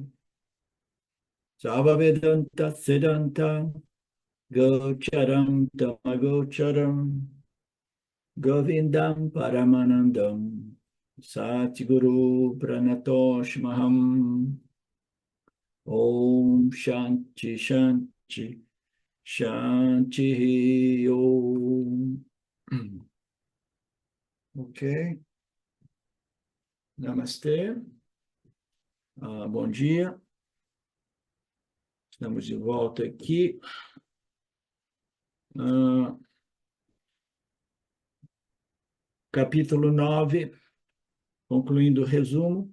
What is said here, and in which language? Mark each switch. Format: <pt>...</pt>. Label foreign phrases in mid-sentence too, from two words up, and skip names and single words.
<sa>सर्ववेदान्त सिद्धान्त गोचरं तमगोचरं गोविन्दं परमानन्दं सद्गुरुं प्रणतोऽस्म्यहम् ॐ शान्तिः शान्तिः शान्तिः ॐ.</sa> <pt>Ok, Namastê. Bom dia. Estamos de volta aqui. Capítulo 9, concluindo o resumo.</pt>